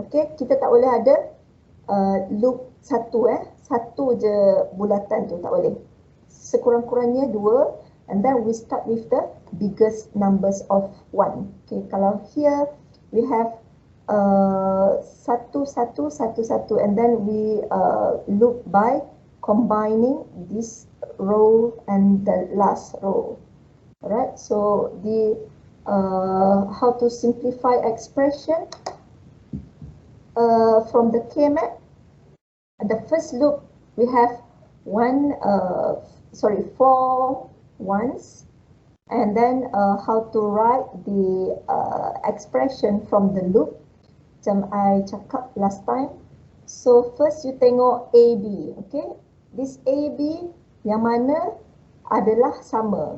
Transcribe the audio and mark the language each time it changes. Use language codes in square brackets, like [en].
[ms] Okay, kita tak boleh ada loop satu je bulatan tu, tak boleh. Sekurang-kurangnya 2. [en] And then we start with the biggest numbers of 1. Okay, [ms] kalau [en] here we have 1, 1, 1, 1, and then we loop by combining this row and the last row. Alright, so the how to simplify expression from the K-map. The first loop we have 4 ones, and then how to write the expression from the loop [ms] macam [en] I cakap last time. So first you [ms] tengok [en] AB. Okay, this [ms] AB yang mana adalah sama.